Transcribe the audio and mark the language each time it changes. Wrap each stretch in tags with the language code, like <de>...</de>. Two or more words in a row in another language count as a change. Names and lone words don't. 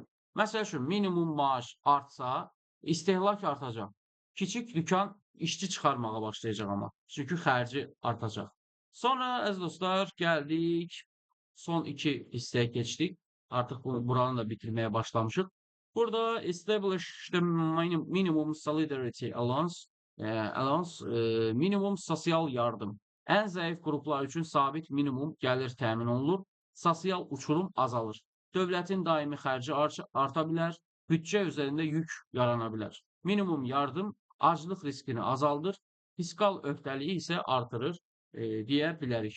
<az>Məsəl üçün, minimum maaş artsa, istehlak artacaq. Kiçik dükan işçi çıxarmağa başlayacaq amma. Çünki xərci artacaq. Sonra, əziz dostlar, gəldik. Son 2 hissəyə keçdik. Artıq buranı da bitirməyə başlamışıq. Burada</az> <en>establish the minimum solidarity allowance,</en> <az>minimum sosial yardım. Ən zəif qruplar üçün sabit minimum gəlir təmin olunur, sosial uçurum azalır. Dövlətin daimi xərci arta bilər, büdcə üzərində yük yarana bilər. Minimum yardım aclıq riskini azaldır, fiskal öhdəliyi isə artırır deyə bilərik.</az>